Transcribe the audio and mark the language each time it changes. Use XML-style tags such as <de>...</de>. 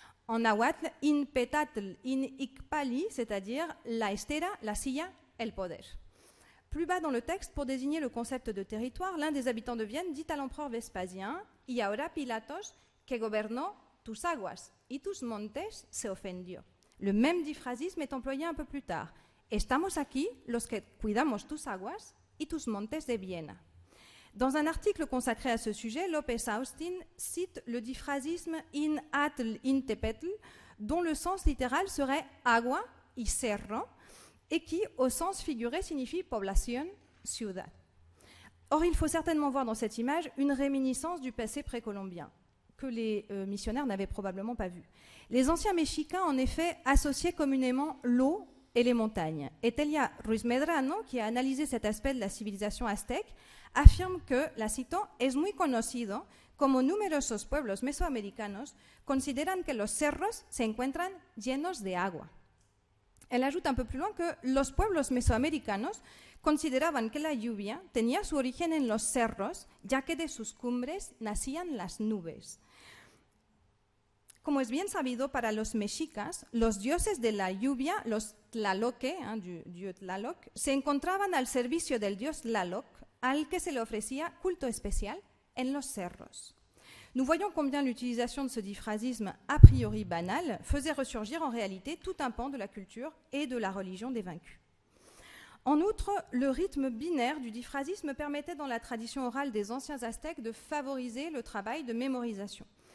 <fr>En nahuatl,</fr> <nah>in petatl, in icpali,</nah> <fr>c'est-à-dire</fr> <es>la estera, la silla, el poder.</es> <fr>Plus bas dans le texte, pour désigner le concept de territoire, l'un des habitants de Vienne dit à l'empereur Vespasien «</fr> <es>Y ahora Pilatos, que gobernó tus aguas y tus montes, se ofendió ».</es> <fr>Le même diphrasisme est employé un peu plus tard.</fr> <es>« Estamos aquí los que cuidamos tus aguas y tus montes de Viena ».</es> <fr>Dans un article consacré à ce sujet, López Austin cite le diphrasisme</fr> <nah>in atl in tepetl,</nah> <fr>dont le sens littéral serait</fr> <es>agua y cerro,</es> <fr>et qui, au sens figuré, signifie</fr> <es>población, ciudad.</es> <fr>Or, il faut certainement voir dans cette image une réminiscence du passé précolombien, que les missionnaires n'avaient probablement pas vu. Les anciens mexicas, en effet, associaient communément l'eau et les montagnes. Etelia Ruiz Medrano, qui a analysé cet aspect de la civilisation aztèque, affirme que,</fr> <es>la cito, es muy conocido como numerosos pueblos mesoamericanos consideran que los cerros se encuentran llenos de agua.</es> <fr>Elle ajoute un peu plus loin que</fr> <es>los pueblos mesoamericanos consideraban que la lluvia tenía su origen en los cerros, ya que de sus cumbres nacían las nubes. Como es bien sabido para los mexicas, los dioses de la lluvia, los tlaloque,</es> <fr>du dieu Tlaloc,</fr> <es>se encontraban al servicio del dios Tlaloc, al que se le ofrecía culto especial en los cerros.</es> <fr>Nous voyons combien l'utilisation de ce diphrasisme a priori banal faisait ressurgir en réalité tout un pan de la culture et de la religion des vaincus. En outre, le rythme binaire du diphrasisme permettait dans la tradition orale des anciens aztèques de favoriser le travail de mémorisation.</fr>